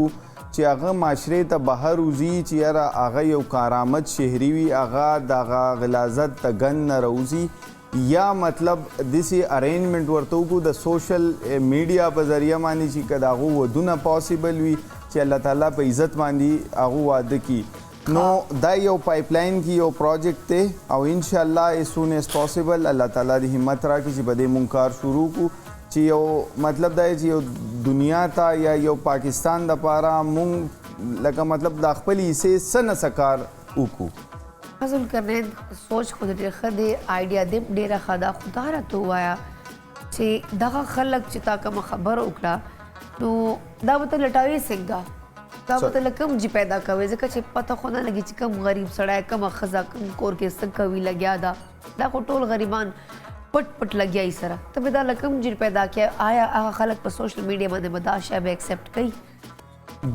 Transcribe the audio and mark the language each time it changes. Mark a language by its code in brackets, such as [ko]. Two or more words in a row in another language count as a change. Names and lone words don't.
[ps] چې هغه معاشرې ته بهر وځي چې یاره هغه یو کارآمد شهري وي هغه د هغه غلازت د ګند نه راوځي یا مطلب داسې ارینجمنټ ورته وکړو د [en] social media [ps] په ذریعه باندې چې که د هغو ودونه پاسبل وي چې الله تعالی په عزت باندې هغو واده کړي نو دا یو پایپ لاین کې یو پروجیکټ دی او انشاءالله [en] as soon as possible [ps] الله تعالی دې همت راکړي چې په دې مونږ کار شروع کړو چې یو مطلب دا چې یو دنیا ته یا یو پاکستان دپاره مونږ لکه مطلب د خپل حصې څه نه څه کار وکړو ذوالقرنین سوچ خو ډېر ښه دی آیډیا دې ډېره ښه ده خو دا راته ووایه چې دغه خلک چې تا کومه خبره وکړه نو دا به ته لټوې څنګه دا به ته له کوم جي پیدا کوې ځکه چې پته خو نه لګي چې کوم غریب سړی کومه ښځه کوم کور کې څه کوي لګیا ده دا خو ټول غریبان پټ پټ لګیا یې سره ته به دا له کوم جي پیدا کړې آیا هغه خلک په [en] social media [ps] باندې به دا شی به ایکسپټ کوي